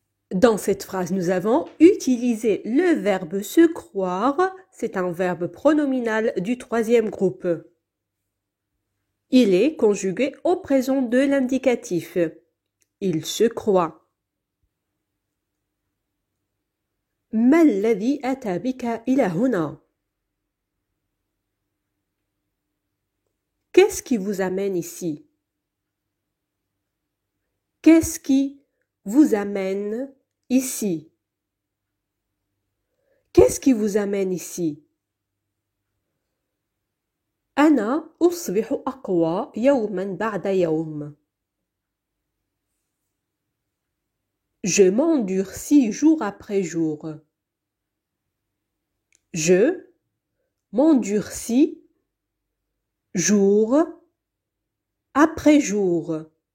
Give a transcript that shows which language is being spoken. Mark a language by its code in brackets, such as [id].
[fr] Dans cette phrase, nous avons utilisé le verbe se croire. C'est un verbe pronominal du troisième groupe. Il est conjugué au présent de l'indicatif. Il se croit. [ar] ما الذي أتى بك إلى هنا؟ [fr] Qu'est-ce qui vous amène ici? Qu'est-ce qui vous amène ici? Qu'est-ce qui vous amène ici? [ar] أنا أصبح أقوى يوما بعد يوم. [fr] Je m'endurcis jour après jour. Je m'endurcis jour après jour.